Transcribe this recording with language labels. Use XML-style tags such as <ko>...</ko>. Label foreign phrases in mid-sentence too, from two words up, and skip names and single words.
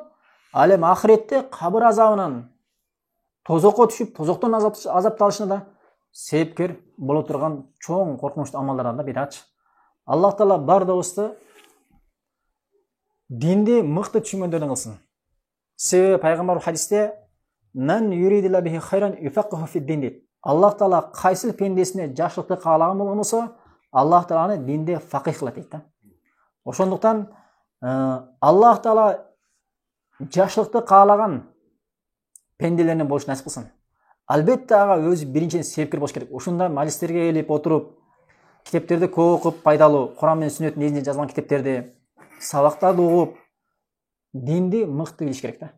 <ky>Ал эми ахиретте кабыр азабынан тозокко түшүп, тозоктон азапталышына да себепкер боло турган чоң коркунучтуу амалдардан да бидат. Аллах Таала бардыгыбызды динди мыкты түшүнгөндөрдөн кылсын.</ky> <ar>Себеби пайгамбар хадисте "من يرد الله به خيرا يفقهه في الدين" дейт.</ar> <ky>Аллах Таала кайсыл пендесине жакшылыкты каалаган болсо, Аллах Таала аны динде факих кылат дейт да. Ошондуктан Аллах Таала жакшылыкты каалаган пенделерден болуш насип кылсын. Албетте ага өзү биринчиден себепкер болуш керек. Ушундай маҗлистерге келип отуруп, китептерди көп окуп, пайдалуу Куран менен Сүннөт негизинде жазылган китептерди, сабактарды угуп, динди мыкты билиш керек да.</ky>